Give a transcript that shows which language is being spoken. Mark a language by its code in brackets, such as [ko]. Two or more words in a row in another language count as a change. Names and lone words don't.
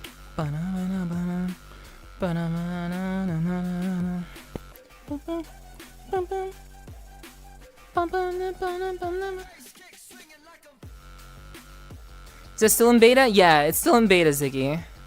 [en] Ba-na-na-na-na. Ba-na-na-na-na-na-na. Bum-bum. Bum-bum. Bum-bum-na-bum-na-bum-na. Is it still in beta? Yeah, it's still in beta, Ziggy.